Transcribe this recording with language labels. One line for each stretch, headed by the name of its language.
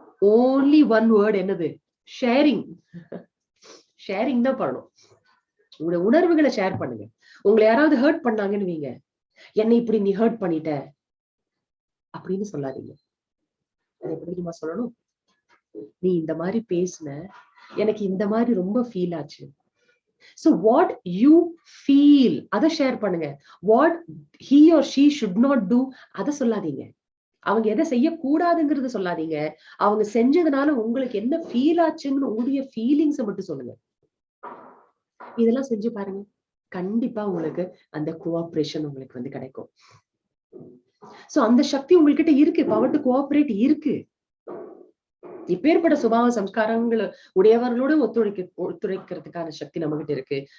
Tamil: Only one word, என்னது? Sharing. Sharing தான் பண்ணணும். உங்களுடைய உணர்வுகளை ஷேர் பண்ணுங்க. உங்களை யாராவது ஹர்ட் பண்ணாங்கன்னு வைங்க, என்னை இப்படி நீ ஹர்ட் பண்ணிட்ட அப்படின்னு சொல்லாதீங்க. அது எப்படி சொல்லணும்? நீ இந்த மாதிரி பேசுன, எனக்கு இந்த மாதிரி ரொம்ப ஃபீல் ஆச்சு.
English: So what you feel,
Tamil: அதை ஷேர் பண்ணுங்க.
English: What he or she should not do,
Tamil: அதை சொல்லாதீங்க. அவங்க எதை செய்யக்கூடாதுங்கிறத சொல்லாதீங்க. அவங்க செஞ்சதுனால உங்களுக்கு என்ன ஃபீல் ஆச்சுன்னு உங்களுடைய ஃபீலிங்ஸை மட்டும் சொல்லுங்க. இதெல்லாம் செஞ்சு பாருங்க, கண்டிப்பா உங்களுக்கு அந்த கோஆபரேஷன் உங்களுக்கு வந்து கிடைக்கும். சோ அந்த சக்தி உங்ககிட்ட இருக்கு, பவர் டு கோஆபரேட் இருக்கு. இப்பேற்பட்ட சுபாவ சம்ஸ்காரங்கள் உடையவர்களோட ஒத்துழைக்கிறதுக்கான சக்தி நம்ம கிட்ட இருக்கு.